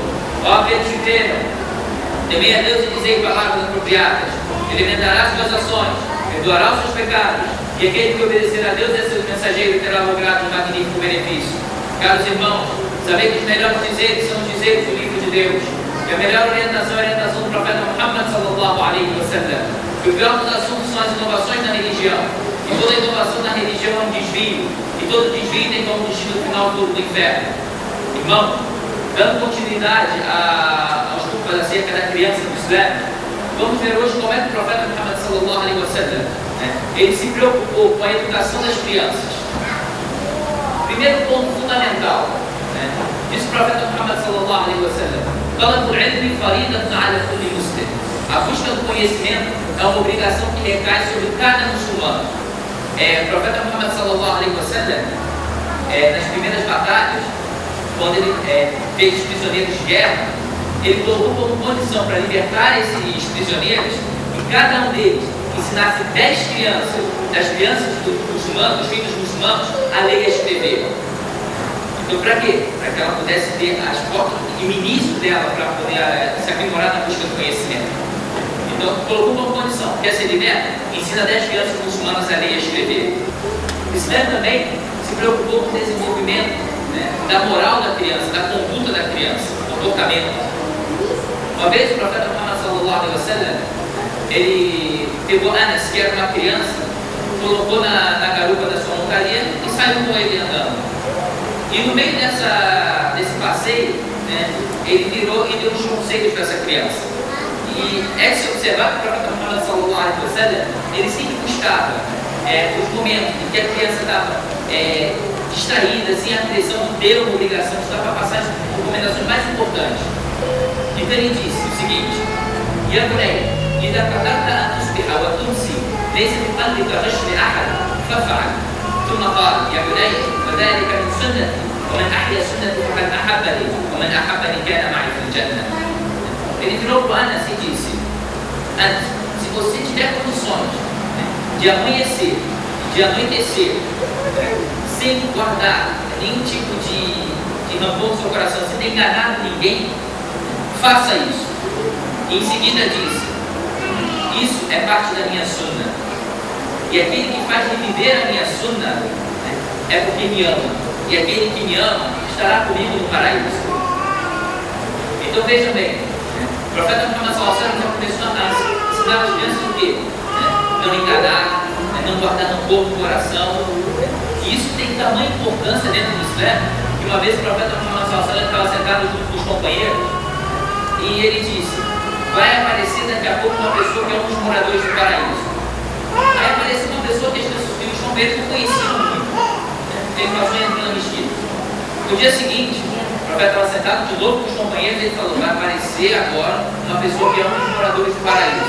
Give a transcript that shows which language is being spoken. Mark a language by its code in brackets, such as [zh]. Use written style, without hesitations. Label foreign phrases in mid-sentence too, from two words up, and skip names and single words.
[pt] Ó aqueles que creram, temei a Deus e dizei palavras apropriadas. Ele alimentará suas ações, perdoará os seus pecados, e aquele que obedecer a Deus e a seus mensageiros terá logrado um magnífico benefício. Caros irmãos, sabei que os melhores dizeres são os dizeres do livro de Deus, e a melhor orientação é a orientação do profeta Muhammad [ar] صلى الله عليه وسلم. [pt] E o pior dos assuntos são as inovações na religião, e toda inovação na religião é um desvio, e todo desvio tem como destino final todo do inferno. Irmãos, dando continuidade aos culpas acerca da criança do Islã, vamos ver hoje como é que o profeta Muhammad [ar] صلى الله عليه وسلم [pt] ele se preocupou com a educação das crianças. Primeiro ponto fundamental, diz o profeta Muhammad [ar] صلى الله عليه وسلم: "طلب العلم فريضة على كل مسلم." [pt] A busca do conhecimento é uma obrigação que recai sobre cada muçulmano. O profeta Muhammad [ar] صلى الله عليه وسلم, [pt] nas primeiras batalhas, quando ele fez os prisioneiros de guerra, ele colocou como condição para libertar esses prisioneiros que cada um deles ensinasse 10 crianças, das crianças dos muçulmanos, dos filhos muçulmanos, a ler e a escrever. Então, para quê? Para que ela pudesse ter as portas e o início dela para poder se aprimorar na busca do conhecimento. Então, colocou como condição: quer ser liberta? Ensina 10 crianças muçulmanas a ler e a escrever. O Islã também se preocupou com o desenvolvimento da moral da criança, da conduta da criança, do comportamento. Uma vez o profeta Muhammad [ar] صلى الله عليه وسلم, [pt] ele pegou Anas, que era uma criança, colocou na garupa da sua montaria e saiu com ele andando. E no meio desse passeio, ele virou e deu uns conselhos para essa criança. E é de se observar que o profeta Muhammad [ar] صلى الله عليه وسلم, [pt] ele sempre buscava os momentos em que a criança estava distraída, sem a pressão de ter uma obrigação, de estar para passar as recomendações mais importantes. Então ele disse o seguinte: [ar] "يا بني, إذا قدرت أن تصبح وتمسي ليس بقلبك غش لأحد فافعل." ثم قال: "يا بني، وذلك من سنتي، ومن أحيا سنتي فقد أحبني، ومن أحبني كان معي في الجنة." [pt] Ele virou para Anas e disse: "Anas, se você tiver condições de amanhecer e de anoitecer sem guardar nenhum tipo de rancor no seu coração, sem ter enganado ninguém, faça isso." E em seguida disse: "Isso é parte da minha sunna. E aquele que faz viver a minha sunna é porque me ama. E aquele que me ama estará comigo no paraíso." Então vejam bem, o profeta Muhammad [ar] صلى الله عليه وسلم [pt] já começou a ensinar as crianças o quê? Não enganar, não guardar rancor no coração. E isso tem tamanha importância dentro do Islã, que uma vez o profeta Muhammad [ar] صلى الله عليه وسلم [pt] estava sentado junto com os companheiros e ele disse: "Vai aparecer daqui a pouco uma pessoa que é um dos moradores do paraíso." Vai aparecer uma pessoa que os companheiros não conheciam muito. Ele passou entrando na mesquita. No dia seguinte, o profeta estava sentado de novo com os companheiros e ele falou: "Vai aparecer agora uma pessoa que é um dos moradores do paraíso."